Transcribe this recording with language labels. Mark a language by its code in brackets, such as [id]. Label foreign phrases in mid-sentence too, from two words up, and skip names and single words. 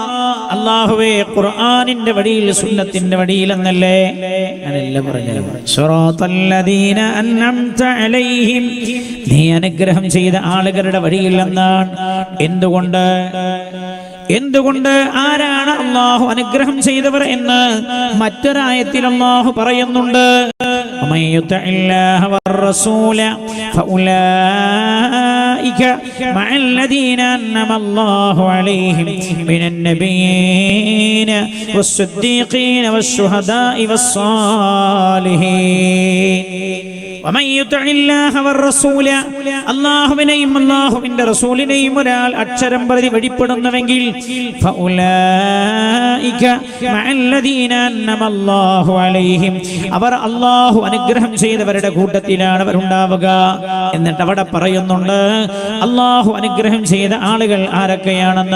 [ml] അല്ലാഹുവേ, ഖുർആനിന്റെ വഴിയിൽ സുന്നത്തിന്റെ വഴിയിൽ എന്നല്ലേ ഞാനെല്ലാം പറഞ്ഞത്. [ar] صراط الذين أنعمت عليهم, [ml] നീ അനുഗ്രഹം ചെയ്ത ആളുകളുടെ വഴിയിൽ എന്നാണ്. എന്തുകൊണ്ട് ആരാണ് അല്ലാഹു അനുഗ്രഹം ചെയ്തവർ എന്ന് മറ്റൊരായത്തിൽ അല്ലാഹു പറയുന്നുണ്ട്. [ar] ومن يطع الله والرسول فأولئك مع الذين أنعم الله عليهم من النبيين والصديقين والشهداء والصالحين. ومن يطع الله والرسول, [ml] അല്ലാഹുവിനെയും അല്ലാഹുവിന്റെ റസൂലിനെയും ഒരാൾ അക്ഷരം പ്രതി വെളിപ്പെടുന്നുവെങ്കിൽ [ar] فأولئك مع الذين أنعم الله عليهم, [ml] അവർ അല്ലാഹു അനുഗ്രഹം ചെയ്തവരുടെ കൂട്ടത്തിലാണ് അവരുണ്ടാവുക. എന്നിട്ട് അവിടെ പറയുന്നുണ്ട് അല്ലാഹു അനുഗ്രഹം ചെയ്ത ആളുകൾ ആരൊക്കെയാണെന്ന്.